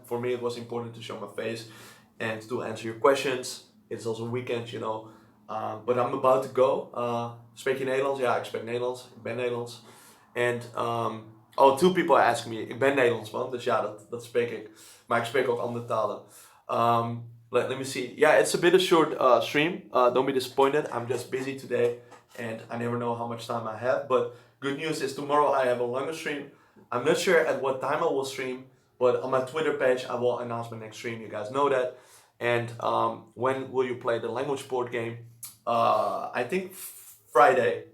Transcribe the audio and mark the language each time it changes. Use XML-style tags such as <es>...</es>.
<en>For me, it was important to show my face and to answer your questions. It's also weekend, you know. But I'm about to go.</en> <nl>Spreek je Nederlands? Ja, ik spreek Nederlands. Ik ben Nederlands. En</nl> <en>two people ask me.</en> <nl>Ik ben Nederlands, man. Dus ja, dat spreek ik. Maar ik spreek ook andere talen.</nl> <en>Let me see. Yeah, it's a bit of short stream. Don't be disappointed. I'm just busy today, and I never know how much time I have. But good news is tomorrow I have a longer stream. I'm not sure at what time I will stream, but on my Twitter page I will announce my next stream. You guys know that. And when will you play the language board game? I think Friday.</en>